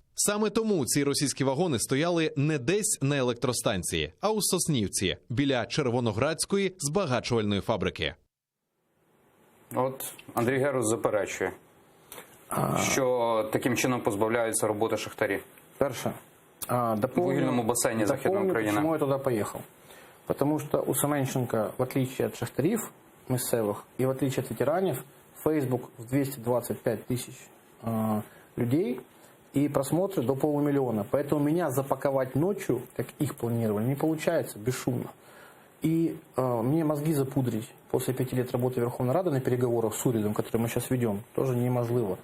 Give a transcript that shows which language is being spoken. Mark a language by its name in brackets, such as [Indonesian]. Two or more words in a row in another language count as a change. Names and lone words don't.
[Ukrainian] Саме тому ці російські вагони стояли не десь на електростанції, а у Соснівці, біля Червоноградської збагачувальної фабрики. От Андрій Герус заперечує, що таким чином позбавляються роботи шахтарі. Перше. В вугільному бассейне Західної України. [Russian] Почему я туда поехал? Потому что у Семенченко, в отличие от [Ukrainian] шахтарів місцевих [Russian] и в отличие от ветеранов, Facebook в 225 тысяч людей и просмотры до 500 000. Поэтому меня запаковать ночью, как их планировали, не получается бесшумно. И мне мозги запудрить после 5 лет работы Верховной Рады на переговорах с урядом, который мы сейчас ведем, тоже неможливо.